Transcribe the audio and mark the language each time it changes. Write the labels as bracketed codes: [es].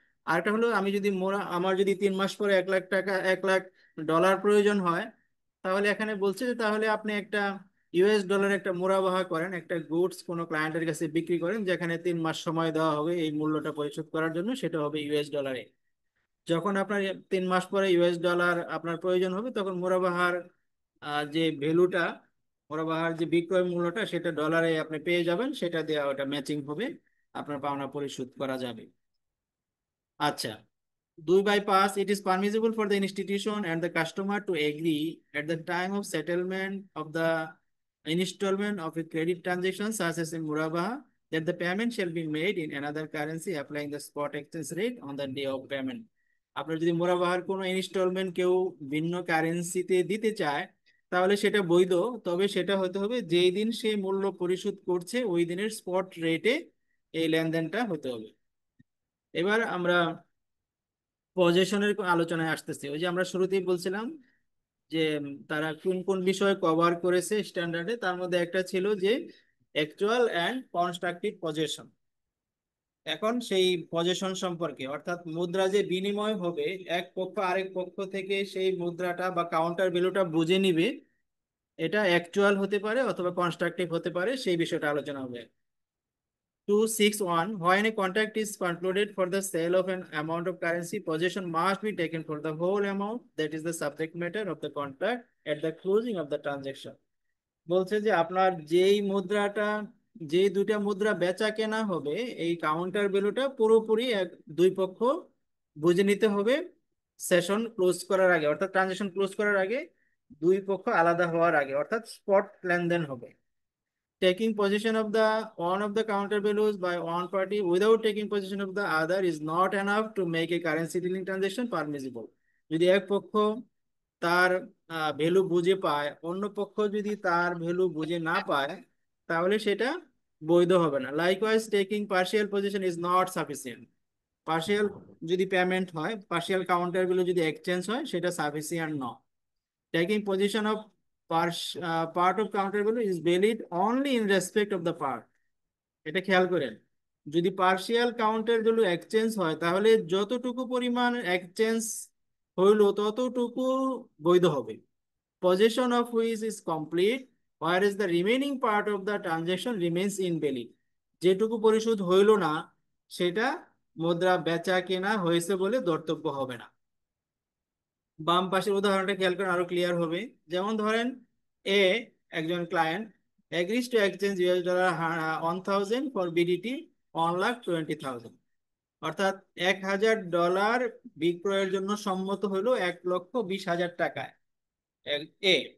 [bn] আরেকটা হলো, আমি যদি আমার যদি 3 মাস পরে 1 লাখ টাকা, 1 লাখ ডলার প্রয়োজন হয়, তাহলে এখানে বলছে যে তাহলে আপনি একটা ইউএস ডলার একটা মুরাবাহা করেন, একটা গুডস কোনো ক্লায়েন্টের কাছে বিক্রি করেন, যেখানে 3 মাস সময় দেওয়া হবে এই মূল্যটা পরিশোধ করার জন্য, সেটা হবে ইউএস ডলারে। যখন আপনার 3 মাস পরে ইউএস ডলার আপনার প্রয়োজন হবে, তখন মুরাবাহার যে ভ্যালুটা, মুরাবাহার যে বিক্রয় মূল্যটা, সেটা ডলারে আপনি পেয়ে যাবেন, সেটা দিয়ে ওটা ম্যাচিং হবে, আপনার পাওনা পরিশোধ করা যাবে। আচ্ছা, [en] 2/5, it is permissible for the institution and the customer to agree at the time of settlement of the installment of a credit transaction such as in Murabaha that the payment shall be made in another currency applying the spot exchange rate on the day of payment. [bn] আপনার যদি মুরাবাহার কোনো instalment কেউ ভিন্ন কারেন্সিতে দিতে চায়, তাহলে সেটা বৈধ, তবে সেটা হতে হবে যেই দিন সে মূল্য পরিশোধ করছে ওই দিনের স্পট রেটে এই লেনদেনটা হতে হবে। এবার আমরা পজেশনের আলোচনায় আসতেছি। ওই যে আমরা শুরুতেই বলছিলাম যে তারা কোন কোন বিষয় কভার করেছে স্ট্যান্ডার্ডে, তার মধ্যে একটা ছিল যে অ্যাকচুয়াল অ্যান্ড কনস্ট্রাকটিভ পজেশন। এখন সেই পজেশন সম্পর্কে, অর্থাৎ মুদ্রা যে বিনিময় হবে, এক পক্ষ আরেক পক্ষ থেকে সেই মুদ্রাটা বা কাউন্টার ভ্যালুটা বুঝে নিবে, এটা অ্যাকচুয়াল হতে পারে অথবা কনস্ট্রাকটিভ হতে পারে, সেই বিষয়টা আলোচনা হবে। [en] 261, when a contract is concluded for the sale of an amount of currency, possession must be taken for the whole amount that is the subject matter of the contract at the closing of the transaction. [bn] বলছে যে আপনার যেই মুদ্রাটা, যে দুইটা মুদ্রা বেচা কেনা হবে, এই কাউন্টার ভ্যালুটা পুরোপুরি দুই পক্ষ বুঝে নিতে হবে সেশন ক্লোজ করার আগে, অর্থাৎ ট্রানজাকশন ক্লোজ করার আগে, দুই পক্ষ আলাদা হওয়ার আগে, অর্থাৎ স্পট লেনদেন হবে। [en] Taking possession of one of the counter values by one party without taking possession of the other is not enough to make a currency dealing transaction permissible. [bn] যদি এক পক্ষ তার ভ্যালু বুঝে পায়, অন্য পক্ষ যদি তার ভ্যালু বুঝে না পায়, তাহলে সেটা বৈধ হবে না। [en] Likewise taking partial position is not sufficient. [bn] Partial যদি পেমেন্ট হয়, পার্শিয়াল কাউন্টার ভ্যালু যদি এক্সচেঞ্জ হয়, সেটা সাফিসিয়েন্ট নয়। [en] Taking position of part of counter value is valid only in respect of the part. [bn] এটা খেয়াল করেন, যদি পার্শিয়াল কাউন্টার ভ্যালু এক্সচেঞ্জ হয়, তাহলে যতটুকু পরিমাণ এক্সচেঞ্জ হইলো ততটুকু বৈধ হবে। [en] Possession of which is complete, whereas the remaining part of the transaction remains invalid. [bn] যেটুকু পরিশোধ হইল না, সেটা মুদ্রা বেচা কেনা হয়েছে বলে ধর্তব্য হবে না। বাম পাশের উদাহরণটা খেয়াল করেন, আরো ক্লিয়ার হবে। যেমন ধরেন, এ একজন client agrees two exchange $1000 for BDT 1,20,000, অর্থাৎ $1000 বিক্রয়ের জন্য সম্মত হলো 1,20,000 টাকায় এ।